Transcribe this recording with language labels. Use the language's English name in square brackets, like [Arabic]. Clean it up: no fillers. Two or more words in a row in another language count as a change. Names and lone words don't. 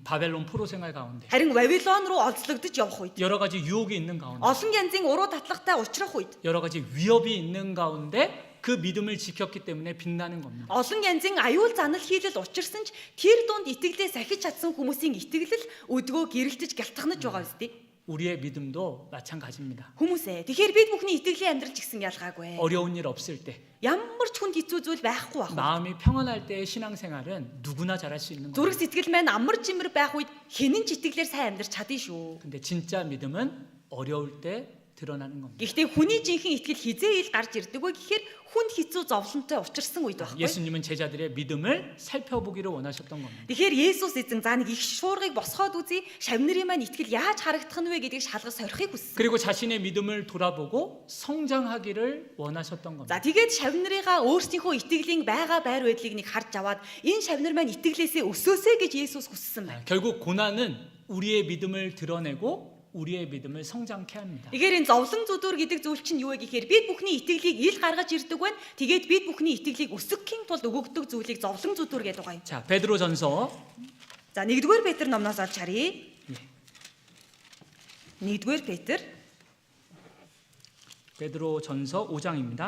[Korean] 바벨론 포로 생활 가운데 [Mongolian] Харин Вавилон руу олзлогдож явах үед, [Korean] 여러 가지 유혹이 있는 가운데 [Mongolian] олон янзын уруу татлагтай учрах үед, [Korean] 여러 가지 위협이 있는 가운데 그 믿음을 지켰기 때문에 빛나는 겁니다. [Mongolian] олон янзын аюул занал хийлэл учирсан ч тэр дунд итгэлээ сахиж чадсан хүмүүсийн итгэл өдгөө гэрэлтэж гялтганаж байгаа үстэй. [Korean] 우리의 믿음도 마찬가지입니다. [Mongolian] Хүмүүсээ тэгэхээр бид бүхний итгэлийн амьдрал ч гэсэн ялгаагүй. [Korean] 어려운 일 없을 때, [Mongolian] Ямар ч хүнд хэцүү зүйл байхгүй байх. [Korean] 마음이 평안할 때의 신앙생활은 누구나 잘할 수 있는 [Mongolian] Зүрх [Korean] 겁니다. [Mongolian] сэтгэл маань амар жимэр байх үед хинэн ч итгэлээр сайн амьдрч чадна шүү. [Korean] 근데 진짜 믿음은 어려울 때 드러나는 겁니다. [Mongolian] Гэхдээ хүний жинхэнэ итгэл хизээ ил гарч ирдэг вэ гэхээр хүнд хэцүү зовлонтой учирсан үед байхгүй. [Korean] 예수님은 제자들의 믿음을 살펴보기를 원하셨던 겁니다. [Mongolian] Тэгэхээр Есүс эзэн за нэг их шуургыг босгоод үзье, шавнырын маань итгэл яаж харагдах нь вэ гэдгийг шалгаж сорихыг хүссэн. [Korean] 그리고 자신의 믿음을 돌아보고 성장하기를 원하셨던 겁니다. [Mongolian] За тэгээд шавнырыгаа өөрсдийнхөө итгэлийн байгаа байр байдлыг нэг харж аваад энэ шавнар маань итгэлээсээ өсөөсэй гэж Есүс хүссэн байна. [Korean] 결국 고난은 우리의 믿음을 드러내고 우리의 믿음을 성장케 합니다. [Mongolian] Тэгэхээр энэ зовлон зүдүр гэдэг зүйл чинь юу вэ гэхээр бид бүхний итгэлийг ил гаргаж ирдэг байна. Тэгээд бид бүхний итгэлийг өсгөхийн тулд өгөгдөг зүйлийг зовлон зүдүр гэдэг байгаа юм. [Korean] 자, 베드로전서 [Mongolian] За 1-р Петр номноос олж харъя. 1-р Петр [Korean] 베드로전서 5장입니다.